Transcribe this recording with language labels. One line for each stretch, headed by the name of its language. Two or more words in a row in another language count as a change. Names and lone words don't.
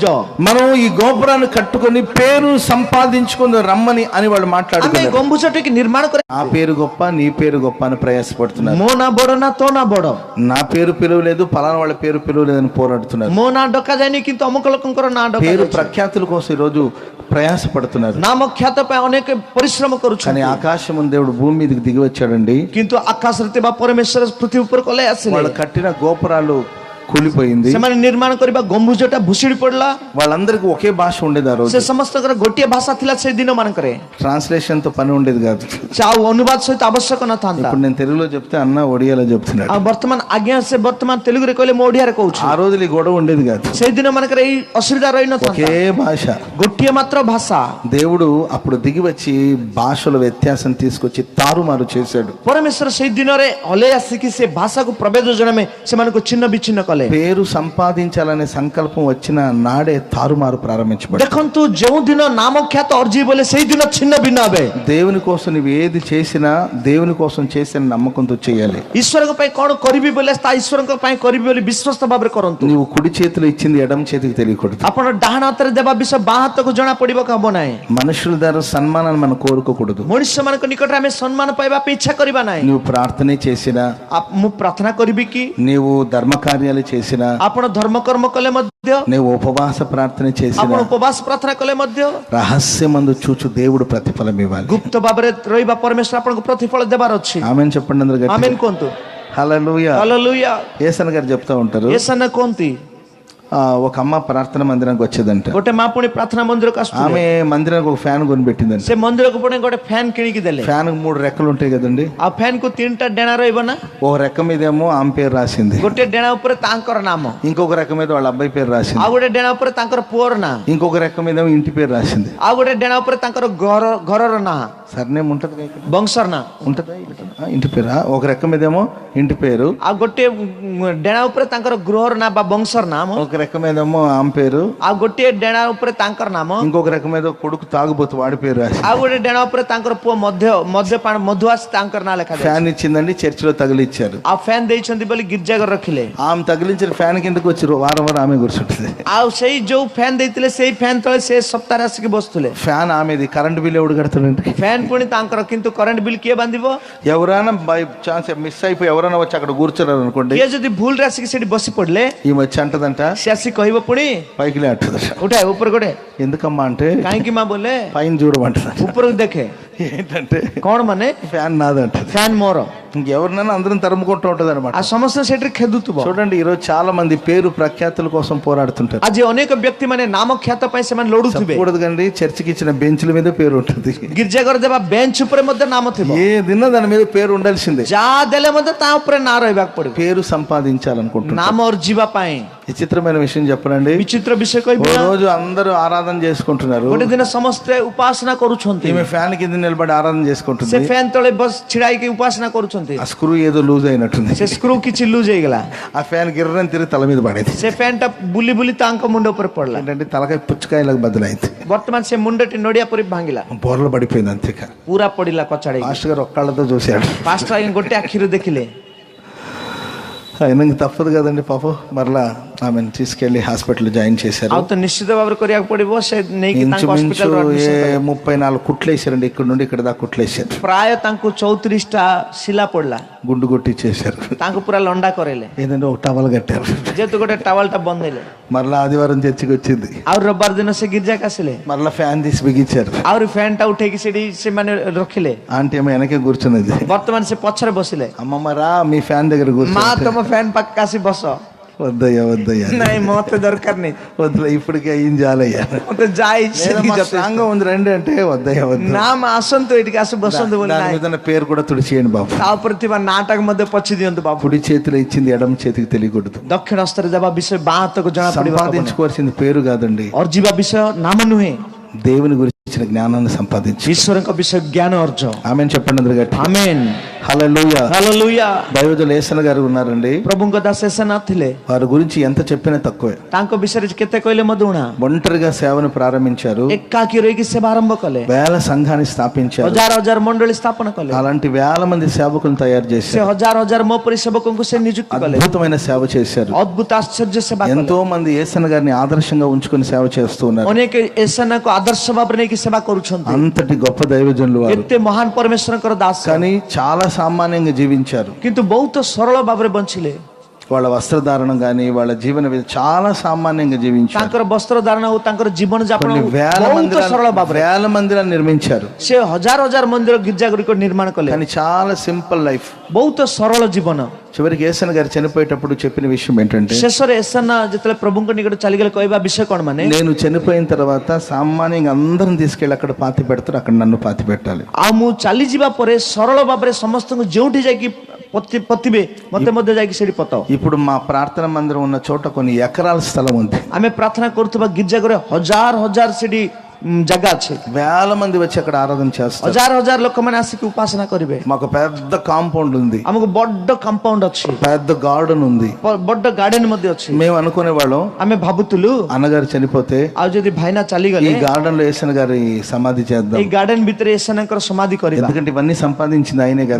Telugu: మనం ఈ గోపురాన్ని కట్టుకొని పేరు సంపాదించుకుని రమ్మని అని వాళ్ళు
Odia: ଆମେ
Telugu: మాట్లాడుతున్నారు.
Odia: ଗମ୍ବୁଜଟିକି ନିର୍ମାଣ କରି,
Telugu: ఆ పేరు గొప్ప, నీ పేరు గొప్ప అని ప్రయాసపడుతున్నారు.
Odia: ମୋ ନା ବଡ ନା ତୋ ନା ବଡ,
Telugu: నా పేరు పిలువలేదు, ఫలానా వాళ్ళ పేరు పిలువలేదని పోరాడుతున్నారు.
Odia: ମୋ ନା ଡକାଯାଏନି କିନ୍ତୁ ଅମୁକ ଲୋକଙ୍କର ନା
Telugu: పేరు
Odia: ଡକାଯାଏ.
Telugu: ప్రఖ్యాతుల కోసం ఈ రోజు ప్రయాసపడుతున్నారు.
Odia: ନାମ ଖ୍ୟାତ ପାଇଁ ଅନେକ ପରିଶ୍ରମ
Telugu: కానీ
Odia: କରୁଛନ୍ତି,
Telugu: ఆకాశం దేవుడు భూమి మీదకి దిగి వచ్చాడండి.
Odia: କିନ୍ତୁ ଆକାଶରେ ଥିବା ପରମେଶ୍ୱର ପୃଥିବୀ ଉପରକୁ ଓହ୍ଲାଇ ଆସିଲେ.
Telugu: వాళ్ళు కట్టిన గోపురాలు కూలిపోయింది.
Odia: ସେମାନେ ନିର୍ମାଣ କରିବା ଗମ୍ବୁଜଟା ଭୁଷୁଡ଼ି ପଡିଲା.
Telugu: వాళ్ళందరికీ ఒకే భాష ఉండేది ఆ రోజు.
Odia: ସେ ସମସ୍ତଙ୍କର ଗୋଟିଏ ଭାଷା ଥିଲା ସେଇ ଦିନ ମାନଙ୍କରେ.
Telugu: ట్రాన్స్లేషన్ తో పని ఉండేది కాదు.
Odia: ସେ ଆଉ ଅନୁବାଦ ସହିତ ଆବଶ୍ୟକ ନଥାନ୍ତା.
Telugu: ఇప్పుడు నేను తెలుగులో చెప్తే అన్న ఒడియాలో చెప్తున్నాడు.
Odia: ଆଉ ବର୍ତ୍ତମାନ ଆଜ୍ଞା ସେ ବର୍ତ୍ତମାନ ତେଲୁଗୁରେ କହିଲେ ମୁଁ ଓଡିଆରେ କହୁଛି.
Telugu: ఆ రోజులు ఈ గొడవ ఉండేది కాదు.
Odia: ସେଇ ଦିନ ମାନଙ୍କରେ ଏଇ ଅସୁବିଧା ରହିନଥାନ୍ତା.
Telugu: ఒకే భాష.
Odia: ଗୋଟିଏ ମାତ୍ର ଭାଷା.
Telugu: దేవుడు అప్పుడు దిగి వచ్చి భాషల వ్యత్యాసం తీసుకొచ్చి తారుమారు చేశాడు.
Odia: ପରମେଶ୍ୱର ସେଇ ଦିନରେ ଓହ୍ଲାଇ ଆସିକି ସେ ଭାଷାକୁ ପ୍ରଭେଦ ଜଣେ ସେମାନଙ୍କୁ ଛିନ୍ନ ବିଚ୍ଛିନ୍ନ କଲେ.
Telugu: పేరు సంపాదించాలనే సంకల్పం వచ్చిన నాడే తారుమారు ప్రారంభించబడింది.
Odia: ଦେଖନ୍ତୁ ଯେଉଁ ଦିନ ନାମ ଖ୍ୟାତ ଅର୍ଜି ବୋଲେ ସେଇ ଦିନ ଛିନ୍ନ ଭିନ୍ନ ହେବେ.
Telugu: దేవుని కోసం నువ్వు ఏది చేసినా దేవుని కోసం చేసిన నమ్మకంతో చేయాలి.
Odia: ଈଶ୍ୱରଙ୍କ ପାଇଁ କ'ଣ କରିବି ବୋଲେ ତା ଈଶ୍ୱରଙ୍କ ପାଇଁ କରିବି ବୋଲି ବିଶ୍ୱାସ ଭାବରେ କରନ୍ତୁ.
Telugu: నువ్వు కుడి చేతిలో ఇచ్చింది ఎడమ చేతికి తెలియకూడదు.
Odia: ଆପଣ ଡାହାଣ ହାତରେ ଦେବା ବିଷୟ ବାଁ ହାତକୁ ଜଣା ପଡିବାକୁ ହବ ନାହିଁ.
Telugu: మనుషుల ద్వారా సన్మానాన్ని మనం కోరుకోకూడదు.
Odia: ମଣିଷ ମାନଙ୍କ ନିକଟରେ ଆମେ ସମ୍ମାନ ପାଇବା ପାଇଁ ଇଚ୍ଛା କରିବା ନାହିଁ.
Telugu: నువ్వు ప్రార్థన చేసినా,
Odia: ମୁଁ ପ୍ରାର୍ଥନା କରିବି କି,
Telugu: నీవు ధర్మ కార్యాలు చేసినా,
Odia: ଆପଣ ଧର୍ମକର୍ମ କଲେ ମଧ୍ୟ,
Telugu: నువ్వు ఉపవాస ప్రార్థన చేసినా,
Odia: ଆପଣ ଉପବାସ ପ୍ରାର୍ଥନା କଲେ ମଧ୍ୟ
Telugu: రహస్యమందు చూచు దేవుడు ప్రతిఫలం ఇవ్వాలి.
Odia: ଗୁପ୍ତ ଭାବରେ ରହିବା ପରମେଶ୍ୱର ଆପଣଙ୍କୁ ପ୍ରତିଫଳ ଦେବାର ଅଛି.
Telugu: ఆమేన్ చెప్పండి అందరూ గట్టిగా.
Odia: ଆମେନ୍ କୁହନ୍ତୁ.
Telugu: హల్లెలూయా. హల్లెలూయా. యేసన్న గారు చెప్తా ఉంటారు,
Odia: యేసన్న କୁହନ୍ତି
Telugu: ఒక అమ్మ ప్రార్థన మందిరానికి వచ్చేదంట.
Odia: ଗୋଟେ ମା ପୁଣି ପ୍ରାର୍ଥନା ମନ୍ଦିରକୁ ଆସୁଥିଲେ.
Telugu: ఆమె మందిరానికి ఒక ఫ్యాన్ కొనిపెట్టిందంట.
Odia: ସେ ମନ୍ଦିରକୁ ପୁଣି ଗୋଟେ ఫ్యాన్ କିଣିକି ଦେଲେ.
Telugu: ఫ్యాన్ 3 రెక్కలు ఉంటాయి కదండి. ఆ ఫ్యాన్ కు
Odia: 3ଟା ଡେଣା ରହିବ ନା.
Telugu: ఒక రెక్క మీదేమో ఆమె పేరు రాసింది,
Odia: ଗୋଟେ ଡେଣା ଉପରେ ତାଙ୍କର నామ,
Telugu: ఇంకొక రెక్క మీద వాళ్ళ అబ్బాయి పేరు రాసింది,
Odia: ଆଉ ଗୋଟେ ଡେଣା ଉପରେ ତାଙ୍କର ପୁଅର ନାଁ,
Telugu: ఇంకొక రెక్క మీదేమో ఇంటి పేరు రాసింది.
Odia: ଆଉ ଗୋଟେ ଡେଣା ଉପରେ ତାଙ୍କର ଘରର ନାଁ.
Telugu: సర్నేమ్ ఉంటది ఇక్కడ,
Odia: બંસર ના
Telugu: ఉంటదా ఇక్కడ? ఇంటి పేరా? ఒక రెక్క మీదేమో ఇంటి పేరు,
Odia: આ ଗୋଟିଏ ଡେଣା ଉପରେ ତାଙ୍କର ଗୃହର ନାଁ ବା ବଂଶର ନାମ,
Telugu: ఒక రెక్క మీదేమో ఆమె పేరు,
Odia: ଆଉ ଗୋଟିଏ ଡେଣା ଉପରେ ତାଙ୍କର నామ,
Telugu: ఇంకొక రెక్క మీద కొడుకు తాగుబోతు వాడి పేరు రాసి,
Odia: ଆଉ ଗୋଟେ ଡେଣା ଉପରେ ତାଙ୍କର ପୁଅ ମଦ୍ୟପାନ ମଧୁଆସ ତାଙ୍କର ନାଁ ଲେଖା
Telugu: ఫ్యాన్ ఇచ్చిందండి, చర్చిలో తగిలిచ్చారు.
Odia: ଆଉ ଫ୍ୟାନ ଦେଇଛନ୍ତି ବୋଲି ଗିର୍ଜାଘର రଖିଲେ.
Telugu: ఆమె తగిలించిన ఫ్యాన్ కిందకి వచ్చి వారం వారం ఆమె కూర్చుంటుంది.
Odia: ଆଉ ସେଇ ଯୋଉ ଫ୍ୟାନ ଦେଇଥିଲେ ସେଇ ଫ୍ୟାନ ତଳେ ସେ ସପ୍ତାହରେ ଆସିକି ବସୁଥିଲେ.
Telugu: ఫ్యాన్ ఆమెది,
English: current bill
Telugu: ఎవడు కడతాడండి?
Odia: ଫ୍ୟାନ ପୁଣି ତାଙ୍କର, କିନ୍ତୁ
English: current bill
Odia: କିଏ ବାନ୍ଧିବ?
Telugu: ఎవరైనా
English: by chance
Telugu: మిస్ అయిపోయి ఎవరైనా వచ్చి అక్కడ కూర్చున్నారు అనుకోండి,
Odia: କିଏ ଯଦି ଭୁଲରେ ଆସିକି ସେଠି ବସି ପଡିଲେ
Telugu: ఈ వచ్చి అంటదంట,
Odia: ସେ ଆସିକି କହିବ ପୁଣି
Telugu: పైకి అంటదట.
Odia: ଉଠାଏ ଉପରେ ଗୋଟେ,
Telugu: ఎందుకమ్మా అంటే
Odia: କାହିଁକି ମା ବୋଲେ
Telugu: పైన చూడమంటది.
Odia: ଉପରକୁ ଦେଖେ.
Telugu: ఏంటంటే
Odia: କଣ ମାନେ?
Telugu: ఫ్యాన్ నాదంట.
Odia: ଫ୍ୟାନ ମୋର.
Telugu: ఇంకెవరినైనా అందరం తరుముకుంటూ ఉంటది అనమాట.
Odia: ఆ ସମସ୍ତେ ସେଠି ଖେଦୁଥିବ.
Telugu: చూడండి, ఈరోజు చాలా మంది పేరు ప్రఖ్యాతుల కోసం పోరాడుతుంటారు.
Odia: ଆଜି ଅନେକ ବ୍ୟକ୍ତି ମାନେ ନାମ ଖ୍ୟାତ ପାଇଁ ସେମାନେ ଲଢୁଥିବେ.
Telugu: చెప్పకూడదు కండి, చర్చికి ఇచ్చిన బెంచ్ల మీద పేరు ఉంటుంది.
Odia: ଗିର୍ଜାଘର ଦେବା ବେଞ୍ଚ ଉପରେ ମଧ୍ୟ ନାମ ଥିବ.
Telugu: ఏదిన్నా దాని మీద పేరు ఉండాల్సిందే.
Odia: ଯାହା ଦେଲେ ମଧ୍ୟ ତା ଉପରେ ନାଁ ରହିବାକୁ ପଡିବ.
Telugu: పేరు సంపాదించాలనుకుంటున్నారు.
Odia: ନାମ ଅର୍ଜିବା ପାଇଁ.
Telugu: విచిత్రమైన విషయం చెప్పనండి,
Odia: ବିଚିତ୍ର ବିଷୟ କହିବି.
Telugu: ఓ రోజు అందరూ ఆరాధన చేసుకుంటున్నారు.
Odia: ଗୋଟେ ଦିନ ସମସ୍ତେ ଉପାସନା କରୁଛନ୍ତି.
Telugu: ఈమె ఫ్యాన్ కింద నిలబడి ఆరాధన
Odia: ସେ
Telugu: చేసుకుంటుంది.
Odia: ଫ୍ୟାନ ତଳେ ବସ ଛିଡା ହେଇକି ఉపాసନା କରୁଛନ୍ତି.
Telugu: ఆ స్క్రూ ఏదో లూజ్ అయినట్టుంది.
Odia: ସେ ସ୍କ୍ରୁ କିଛି ଲୁଜ ହେଇଗଲା.
Telugu: ఆ ఫ్యాన్ గిర్రని తిరిగి తల మీద పడేది.
Odia: ସେ ଫ୍ୟାନ ଟା ବୁଲି ବୁଲି ତାଙ୍କ ମୁଣ୍ଡ ଉପରେ ପଡିଲା.
Telugu: ఏంటంటే తలకాయ పుచ్చకాయలకు బదులైంది.
Odia: ବର୍ତ୍ତମାନ ସେ ମୁଣ୍ଡଟି ନଡିଆ ପରି ଭାଙ୍ଗିଲା,
Telugu: బోర్లు పడిపోయింది. అంతేకా
Odia: ପୁରା ପଡିଲା କଚାଡି.
Telugu: మాస్టర్ గారు ఒక్కళ్ళతో చూశాడు.
Odia: ପାଷ୍ଟର ଆଜ୍ଞା ଗୋଟେ ଆଖିରୁ ଦେଖିଲେ.
Telugu: అయినా తప్పదు కదండి పాపం, మరలా ఆమెను తీసుకెళ్లి
English: hospital join
Telugu: చేశారు.
Odia: ଆଉ ତ నిశ్ଚିତ ଭାବରେ କରିବାକୁ ପଡିବ. ସେ ନେଇକି ତାଙ୍କ
Telugu: ఇంచుమించు
Odia: ହସ୍ପିଟାଲ
Telugu: 34 కుట్లు వేసారండి. ఇక్కడ నుండి ఇక్కడ దాకా కుట్లు వేసారు.
Odia: ପ୍ରାୟ ତାଙ୍କୁ 34ଟା ଶିଲା ପଡିଲା.
Telugu: గుండు కొట్టించేశారు.
Odia: ତାଙ୍କୁ ପୁରା ଲଣ୍ଡା କରେଇଲେ.
Telugu: ఏదంటే ఒక టవల్ కట్టారు.
Odia: ଯେହେତୁ ଗୋଟେ ଟାୱାଲଟା ବନ୍ଦେଇଲେ.
Telugu: మరలా ఆదివారం చర్చికి వచ్చింది.
Odia: ଆଉ ରବିବାର ଦିନ ସେ ଗିର୍ଜାକୁ ଆସିଲେ.
Telugu: మరలా ఫ్యాన్ తీసి బిగించారు.
Odia: ଆହୁରି ଫ୍ୟାନ ଟା ఉଠେଇକି ସେଠି ସେମାନେ ରଖିଲେ.
Telugu: ఆంటీ ఏమో వెనకే కూర్చున్నది.
Odia: ବର୍ତ୍ତମାନ ସେ పଛରେ ବସିଲେ.
Telugu: అమ్మమ్మ రా మీ ఫ్యాన్ దగ్గర
Odia: ମା
Telugu: కూర్చో.
Odia: ତମ ଫ୍ୟାନ ପାଖକୁ ଆସି ବସ.
Telugu: వద్దయ్యా వద్దయ్యా,
Odia: ନାଇଁ ମତେ ଦରକାର ନାହିଁ,
Telugu: వద్దులే ఇప్పటికే ఏం చాలయ్యా,
Odia: ମତେ ଯାଇଛି
Telugu: స్ట్రాంగ్ గా ఉంది రండి అంటే వద్దయ్యా వద్దు.
Odia: ନା ମା ଆସନ୍ତୁ ଏଠିକି ଆସି ବସନ୍ତୁ ବୋଲି.
Telugu: దాని మీద ఉన్న పేరు కూడా తుడిచేయండి బాబు.
Odia: ତା ଉପରେ ଥିବା ନାଟାକୁ ମଧ୍ୟ ପୋଛି ଦିଅନ୍ତୁ ବାବୁ.
Telugu: కుడి చేతిలో ఇచ్చింది ఎడమ చేతికి తెలియకూడదు.
Odia: ଦକ୍ଷିଣ ହସ୍ତରେ ଦେବା ବିଷୟ ବାଁ ହାତକୁ ଜଣା ପଡିବ.
Telugu: సంపాదించుకోవాల్సింది పేరు కాదండి,
Odia: ଅର୍ଜିବା ବିଷୟ ନାମ ନୁହେଁ,
Telugu: దేవుని గురించిన జ్ఞానాన్ని సంపాదించు.
Odia: ଈଶ୍ୱରଙ୍କ ବିଷୟ ଜ୍ଞାନ ଅର୍ଜ.
Telugu: ఆమెను చెప్పండి అందరు గట్టి.
Odia: ଆମେନ୍.
Telugu: హల్లెలూయా.
Odia: ହାଲେଲୁୟା.
Telugu: దైవజనులు యేసన్న గారు ఉన్నారండి.
Odia: ପ୍ରଭୁଙ୍କ ଦାସ ଏସେନା ଥିଲେ.
Telugu: వారి గురించి ఎంత చెప్పినా తక్కువే.
Odia: ତାଙ୍କ ବିଷୟରେ କେତେ କହିଲେ ମଧ୍ୟ ଉଣା.
Telugu: ఒంటరిగా సేవను ప్రారంభించారు.
Odia: ଏକାକୀ ରହିକି ସେବା ଆରମ୍ଭ କଲେ.
Telugu: వేల సంఘాన్ని స్థాపించారు.
Odia: ହଜାର ହଜାର ମଣ୍ଡଳୀ ସ୍ଥାପନ କଲେ.
Telugu: అలాంటి వేల మంది సేవకులను తయారు
Odia: ସେ
Telugu: చేశారు.
Odia: ହଜାର ହଜାର ମୋ ପରି ସେବକଙ୍କୁ ସେ ନିଯୁକ୍ତି କଲେ.
Telugu: అద్భుతమైన సేవ చేశారు.
Odia: ଅଦ୍ଭୁତ ଆଶ୍ଚର୍ଯ୍ୟ ସେବା କଲେ.
Telugu: ఎంతో మంది యేసన్న గారిని ఆదర్శంగా ఉంచుకొని సేవ చేస్తూ ఉన్నారు.
Odia: ଅନେକ ଏସେନାକୁ ଆଦର୍ଶ ଭାବରେ ନେଇକି ସେବା କରୁଛନ୍ତି.
Telugu: అంతటి గొప్ప దైవజనులు వారు.
Odia: ଏତେ ମହାନ ପରମେଶ୍ୱରଙ୍କର ଦାସ,
Telugu: కానీ చాలా సామాన్యంగా జీవించారు.
Odia: କିନ୍ତୁ ବହୁତ ସରଳ ଭାବରେ ବଞ୍ଚିଲେ.
Telugu: వాళ్ళ వస్త్రధారణం కానీ వాళ్ళ జీవన విధానం చాలా సామాన్యంగా జీవించారు.
Odia: ତାଙ୍କର ବସ୍ତ୍ର ଧାରଣ ହଉ, ତାଙ୍କର ଜୀବନ ଯାପନ
Telugu: కొన్ని వేల మందిరాలు నిర్మించారు.
Odia: ସେ ହଜାର ହଜାର ମନ୍ଦିର ଗିର୍ଜା ଗୁଡ଼ିକ ନିର୍ମାଣ କଲେ.
Telugu: కానీ చాలా
English: simple life,
Odia: ବହୁତ ସରଳ ଜୀବନ.
Telugu: చివరికి యేసన్న గారు చనిపోయేటప్పుడు చెప్పిన విషయం ఏంటంటే,
Odia: ଶେଷରେ ଏସେନା ଯେତେବେଳେ ପ୍ରଭୁଙ୍କ ନିକଟ ଚାଲିଗଲେ କହିବା ବିଷୟ କଣ ମାନେ,
Telugu: నేను చనిపోయిన తర్వాత సామాన్యంగా అందరం తీసుకెళ్ళి అక్కడ పాతి పెడతారు, అక్కడ నన్ను పాతి పెట్టాలి.
Odia: ଆଉ ମୁଁ ଚାଲିଯିବା ପରେ ସରଳ ଭାବରେ ସମସ୍ତଙ୍କୁ ଯେଉଁଠି ଯାଇକି ପୋତିବେ ମତେ ମଧ୍ୟ ଯାଇକି ସେଠି ପତାଅ.
Telugu: ఇప్పుడు మా ప్రార్థన మందిరం ఉన్న చోట కొన్ని ఎకరాల స్థలం ఉంది.
Odia: ଆମେ ପ୍ରାର୍ଥନା କରୁଥିବା ଗିର୍ଜା ଘରେ ହଜାର ହଜାର ସେଠି ଜାଗା ଅଛି.
Telugu: వేల మంది వచ్చి అక్కడ ఆరాధన చేస్తారు.
Odia: ହଜାର ହଜାର ଲୋକମାନେ ଆସିକି ଉପାସନା କରିବେ.
Telugu: మాకు పెద్ద కాంపౌండ్ ఉంది,
Odia: ଆମକୁ ବଡ କମ୍ପାଉଣ୍ଡ ଅଛି,
Telugu: పెద్ద గార్డెన్ ఉంది.
Odia: ବଡ ଗାର୍ଡେନ ମଧ୍ୟ ଅଛି.
Telugu: మేము అనుకునే వాళ్ళం,
Odia: ଆମେ ଭାବୁଥିଲୁ
Telugu: అన్నగారు చనిపోతే
Odia: ଆଉ ଯଦି ଭାଇନା ଚାଲିଗଲେ
Telugu: ఈ గార్డెన్ లో యేసన్న గారి సమాధి చేద్దాం.
Odia: ଏଇ ଗାର୍ଡେନ ଭିତରେ ଏସେନାଙ୍କର ସମାଧି କରିବା.
Telugu: ఎందుకంటే ఇవన్నీ సంపాదించింది ఆయనే కదా,